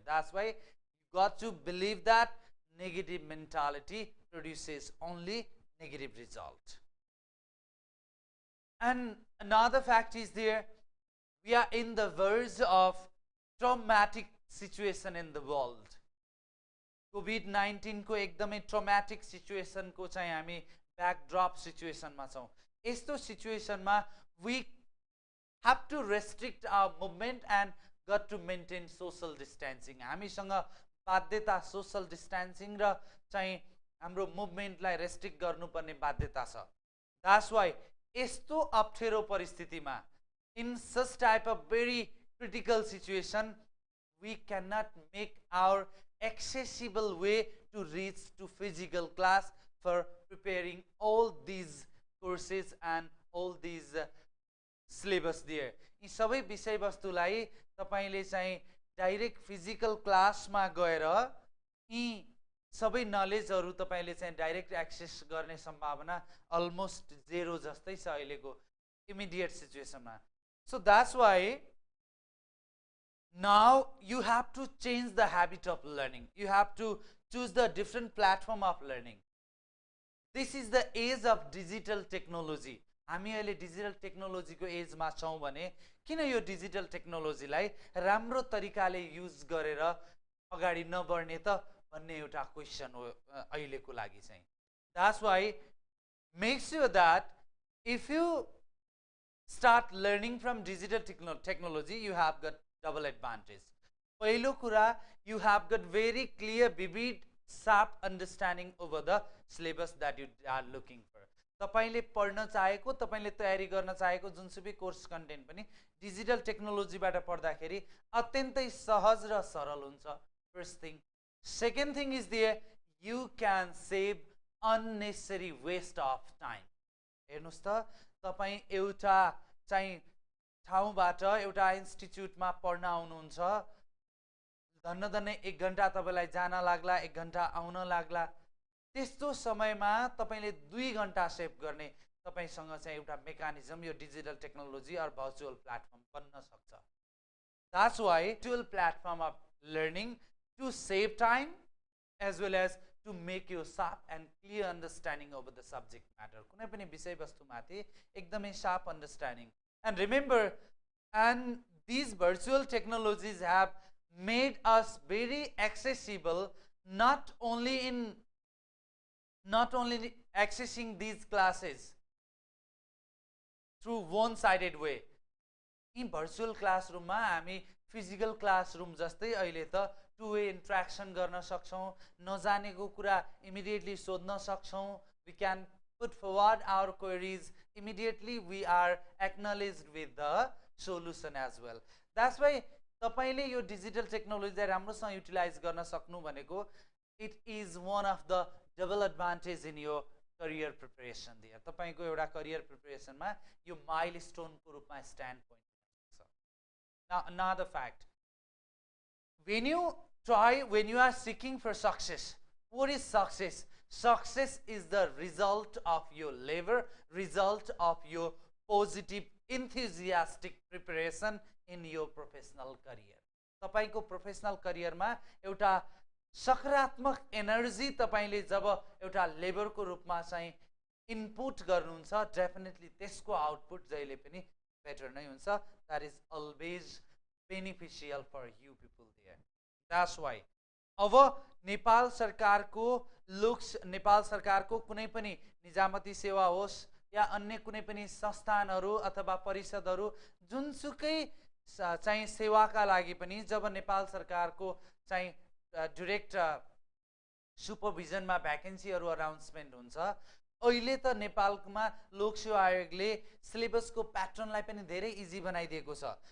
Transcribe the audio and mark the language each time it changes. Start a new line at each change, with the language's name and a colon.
English: That's why you got to believe that negative mentality produces only negative result. And another fact is there, we are in the verge of traumatic situation in the world.
Nepali: COVID-19 को एकदमै traumatic situation को चाहिँ हामी backdrop situation मा छौं. यस्तो situation मा
English: we have to restrict our movement and got to maintain social distancing.
Nepali: हामीसँग बाध्यता social distancing र चाहिँ हाम्रो movement लाई restrict गर्नुपर्ने बाध्यता छ.
English: That's why
Nepali: यस्तो अप्ठ्यारो परिस्थितिमा,
English: in such type of very critical situation, we cannot make our accessible way to reach to physical class for preparing all these courses and all these syllabus there.
Nepali: यी सबै विषयवस्तुलाई तपाईले चाहिँ डाइरेक्ट फिजिकल क्लासमा गएर यी सबै नलेजहरु तपाईले चाहिँ डाइरेक्ट एक्सेस गर्ने सम्भावना अलमोस्ट जेरो जस्तै छ अहिलेको immediate सिचुएसनमा.
English: So that's why now you have to change the habit of learning. You have to choose the different platform of learning. This is the age of digital technology.
Nepali: हामी अहिले digital टेक्नोलोजीको एजमा छौं भने किन यो डिजिटल टेक्नोलोजीलाई राम्रो तरिकाले युज गरेर अगाडि नबढ्ने त भन्ने एउटा क्वेशन हो अहिलेको लागि चाहिँ.
English: That's why make sure that if you start learning from digital technology, you have got double advantage.
Nepali: पहिलो कुरा,
English: you have got very clear, vivid, sharp understanding over the syllabus that you are looking for.
Nepali: तपाईले पढ्न चाहेको, तपाईले तयारी गर्न चाहेको जुनसुकै कोर्स कन्टेन्ट पनि डिजिटल टेक्नोलोजीबाट पढ्दाखेरि अत्यन्तै सहज र सरल हुन्छ.
English: First thing. Second thing is there, you can save unnecessary waste of time.
Nepali: हेर्नुस् त, तपाई एउटा चाहिँ ठाउँबाट एउटा इन्स्टिट्युटमा पढ्न आउनुहुन्छ, धन्न 1 घण्टा तपाईलाई जान लाग्ला, 1 घण्टा आउन लाग्ला. त्यस्तो समयमा तपाईले 2 घण्टा सेभ गर्ने तपाईसँग चाहिँ एउटा मेकानिजम यो digital technology or virtual platform बन्न सक्छ.
English: That's why virtual platform of learning to save time as well as to make you sharp and clear understanding over the subject matter.
Nepali: कुनै पनि विषयवस्तुमाथि एकदमै
English: sharp understanding. And remember, and these virtual technologies have made us very accessible, not only accessing these classes through one-sided way. In virtual classroom
Nepali: मा हामी physical classroom जस्तै अहिले त two-way interaction गर्न सक्छौं, नजानेको कुरा immediately सोध्न सक्छौं,
English: we can put forward our queries, immediately we are acknowledged with the solution as well. That's why
Nepali: तपाईले यो डिजिटल टेक्नोलोजीलाई राम्रोसँग युटिलाइज गर्न सक्नु भनेको,
English: it is one of the double advantage in your career preparation there.
Nepali: तपाईको एउटा career preparation मा यो milestone को रूपमा stand point हुन्छ.
English: Now another fact, when you are seeking for success, what is success? Success is the result of your labor, result of your positive, enthusiastic preparation in your professional career.
Nepali: तपाईको professional करियरमा एउटा सकारात्मक energy तपाईले जब एउटा लेबरको रूपमा चाहिँ input गर्नुहुन्छ, definitely त्यसको output जहिले पनि बेटर नै हुन्छ.
English: That is always beneficial for you people there. That's why
Nepali: अब नेपाल सरकारको कुनै पनि निजामती सेवा होस् या अन्य कुनै पनि संस्थानहरू अथवा परिषदहरू जुनसुकै चाहिँ सेवाका लागि पनि जब नेपाल सरकारको चाहिँ डाइरेक्ट सुपरभिजनमा भ्याकेन्सीहरू अनाउन्समेन्ट हुन्छ, अहिले त नेपालमा लोक सेवा आयोगले सिलेबसको प्याटर्नलाई पनि धेरै इजी बनाइदिएको छ.